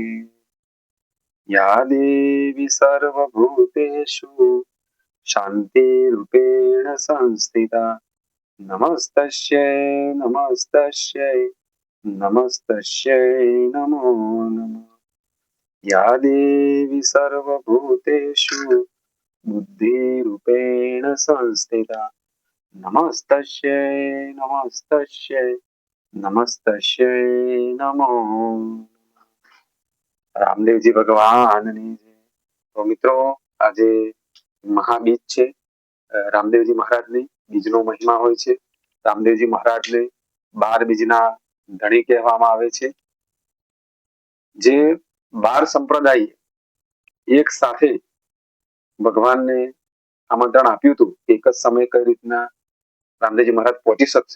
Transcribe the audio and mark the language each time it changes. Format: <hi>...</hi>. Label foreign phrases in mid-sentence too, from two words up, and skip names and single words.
<sa>या देवी सर्वभूतेषु शान्तिरूपेण संस्थिता नमस्तस्यै नमस्तस्यै नमस्तस्यै नमो नमः। या देवी सर्वभूतेषु बुद्धिरूपेण संस्थिता नमस्तस्यै नमस्तस्यै नमस्तस्यै नमो नमः।</sa> <gu>રામદેવજી ભગવાનની જય। તો મિત્રો આજે મહાબીજ છે। રામદેવજી મહારાજની બીજનો મહિમા હોય છે। રામદેવજી મહારાજને 12 બીજના ધણી કહેવામાં આવે છે। જે 12 સંપ્રદાય એક સાથે ભગવાનને આમંત્રણ આપ્યું હતું એક જ સમયે કઈ રીતના રામદેવજી મહારાજ પહોંચી શકશે।</gu>